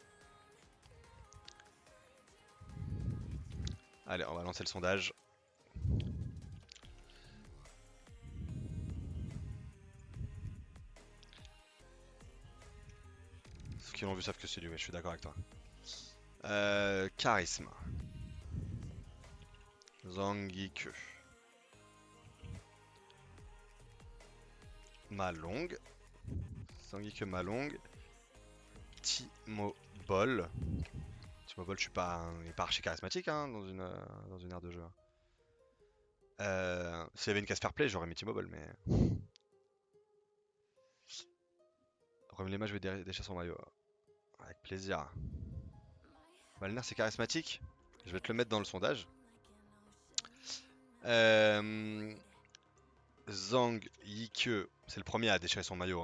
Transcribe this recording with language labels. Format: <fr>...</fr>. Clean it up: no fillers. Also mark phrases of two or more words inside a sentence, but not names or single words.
<fr>Allez, on va lancer le sondage. Ceux qui l'ont vu savent que c'est lui, ouais, je suis d'accord avec toi. Charisme. Zanguike. Malong. Zanguike Malong. Timo Boll. Timo Boll, il est pas archi charismatique hein, dans une aire de jeu. S'il y avait une case fair play, j'aurais mis Timo Boll, mais. Remets-les-moi, je vais déchirer son maillot. Avec plaisir. Malner, c'est charismatique. Je vais te le mettre dans le sondage. Zhang Yike, c'est le premier à déchirer son maillot.</fr>